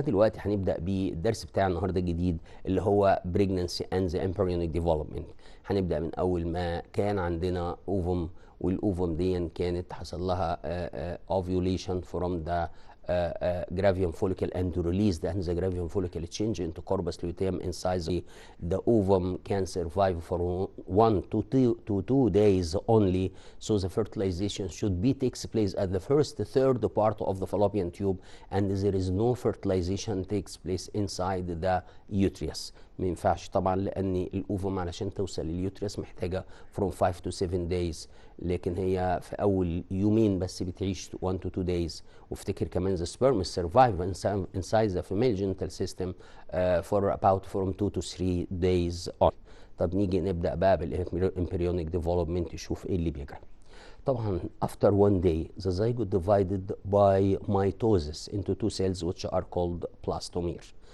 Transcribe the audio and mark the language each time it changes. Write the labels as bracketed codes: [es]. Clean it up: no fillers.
[ar] دلوقتي هنبدا بالدرس بتاع النهارده الجديد اللي هو [en] pregnancy and the embryonic development. [ar] هنبدا من اول ما كان عندنا اوفم، والاوفم دي كانت حصل لها [en] ovulation from the gravium follicle and released, and the gravium follicle change into corpus luteum inside the ovum can survive for 1 to 2 days only. So the fertilization should be takes place at the first third part of the fallopian tube, and there is no fertilization takes place inside the uterus. [ar] ما ينفعش طبعا، لان الاوفم علشان توصل لليوتريس محتاجه [en] from 5 to 7 days، [ar] لكن هي في اول يومين بس بتعيش [en] 1 to 2 days. [ar] وافتكر كمان [en] the sperm survive inside the female genital system for about from 2 to 3 days on. [ar] طب نيجي نبدا بقى بالامبريونيك ديفلوبمنت، نشوف ايه اللي بيجرى. طبعا [en] after one day the zygote divided by mitosis into two cells which are called blastomere.